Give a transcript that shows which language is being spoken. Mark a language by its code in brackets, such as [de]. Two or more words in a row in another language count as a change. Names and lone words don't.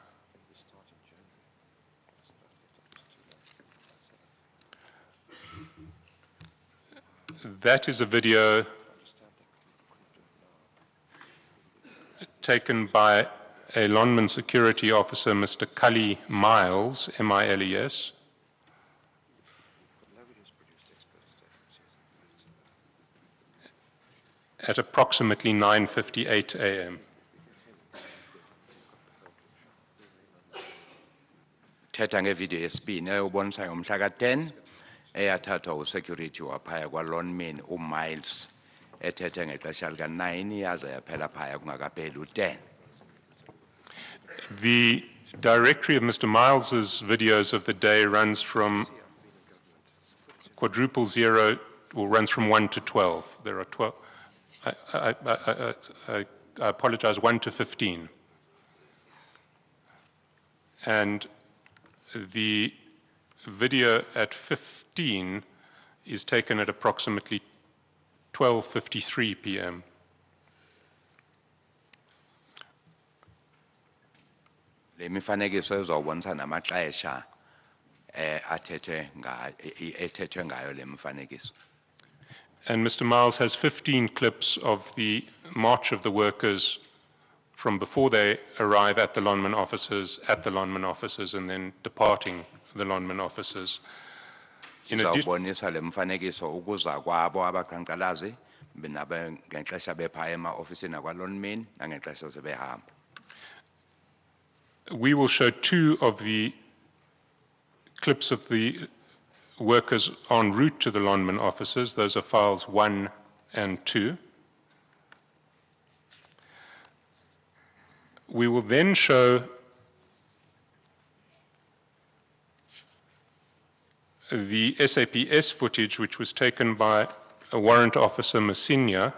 [en] That is a video taken by a Lonman security officer, Mr. Cully Miles, M-I-L-E-S. At approximately 9:58 a.m. [xh] Thetha ngevideo yesibini eyobonisa ngomhla ka-10 eyathathwa usecurity waphaya kwa-Lonmin uMiles ethethe ngexesha lika-9 yaze yaphela phaya kungakapheli u-10. [en] The directory of Mr. Miles's videos of the day runs from /0, or runs from 1 to 12. There are 12. I apologize, 1 to 15. And the video at 15 is taken at approximately 12:53 p.m. [xh] Le mifanekiso izawubonisa namaxesha ethethwe ngayo le mifanekiso. [en] And Mr. Miles has 15 clips of the march of the workers from before they arrive at the Lonman offices, and then departing the Lonman offices. In addition, [xh] Izawubonisa le mifanekiso ukuza kwabo abaqhankqalazi ngexesha bephaya ema-ofisini akwa-Lonmin nangexesha sebehamba. [en] we will show 2 of the clips of the workers en route to the Lonman offices. Those are files 1 and 2. We will then show the SAPS footage, which was taken by a Warrant Officer Masinya.